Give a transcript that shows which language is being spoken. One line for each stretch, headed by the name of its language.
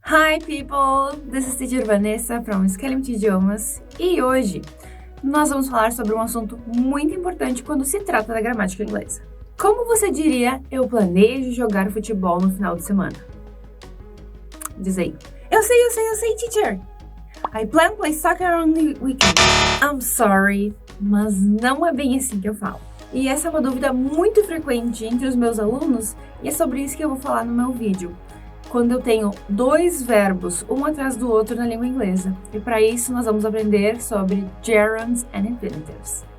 English: Hi people, this is Teacher Vanessa from
Portuguese: Scalimity Idiomas e hoje nós vamos falar sobre um assunto muito importante quando se trata da gramática inglesa. Como você diria, eu planejo jogar futebol no final de semana? Diz aí. Eu sei, teacher!
English: I plan to play soccer on the weekend. I'm sorry,
Portuguese: mas não é bem assim que eu falo. E essa é uma dúvida muito frequente entre os meus alunos e é sobre isso que eu vou falar no meu vídeo. Quando eu tenho dois verbos, um atrás do outro na língua inglesa. E para isso nós vamos aprender sobre
English: gerunds and infinitives.